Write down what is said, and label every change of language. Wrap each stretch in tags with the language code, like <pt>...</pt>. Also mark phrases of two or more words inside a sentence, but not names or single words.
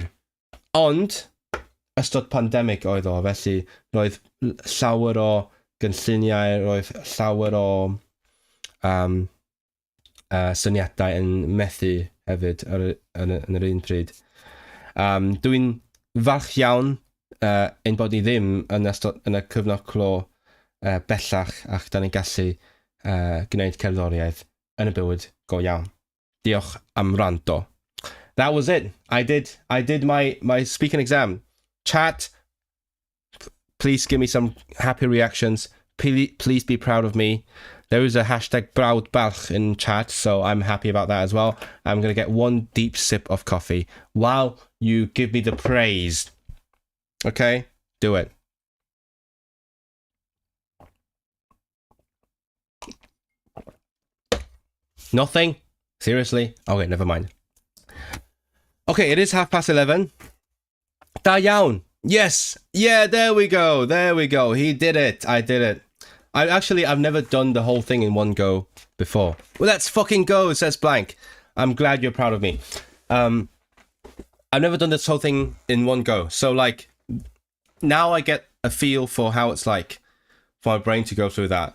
<cy>Ond ystod pandemig oedd o, felly roedd llawer o gynlluniau, roedd llawer o syniadau yn methu hefyd yn yr un pryd. Dwi'n falch iawn ein bod ni ddim yn y cyfnod clo bellach ac da ni'n gallu gwneud cerddoriaeth yn y bywyd go iawn. Diolch am rando.</cy> <en>That was it. I did my speaking exam. Chat, please give me some happy reactions. Please be proud of me. There is a hashtag Brawd Balch in chat, so I'm happy about that as well. I'm going to get one deep sip of coffee while you give me the praise. Okay? Do it. Nothing? Seriously? Okay, never mind. Okay, it is 11:30.</en> <cy>Da iawn.</cy> <en>Yes. Yeah, there we go. There we go. He did it. I did it. I've never done the whole thing in one go before. Well, let's fucking go, says Blank. I'm glad you're proud of me. I've never done this whole thing in one go. So, like, now I get a feel for how it's like for my brain to go through that.</en>